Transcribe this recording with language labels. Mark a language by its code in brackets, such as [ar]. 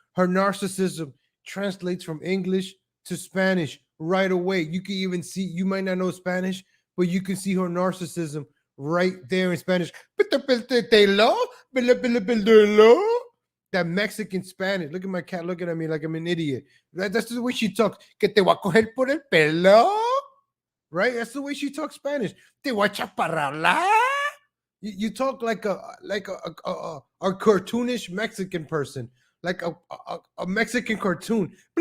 [en] Her narcissism translates from English to Spanish right away. You can even see, you might not know Spanish, but you can see her narcissism right there in Spanish. That Mexican Spanish. Look at my cat looking at me like I'm an idiot. That's the way she talks. [es] Que te voy a coger por el pelo. [en] Right? That's the way she talks Spanish. [es] Te voy a chaparrarla. [en] You talk like a cartoonish Mexican person, like a Mexican cartoon.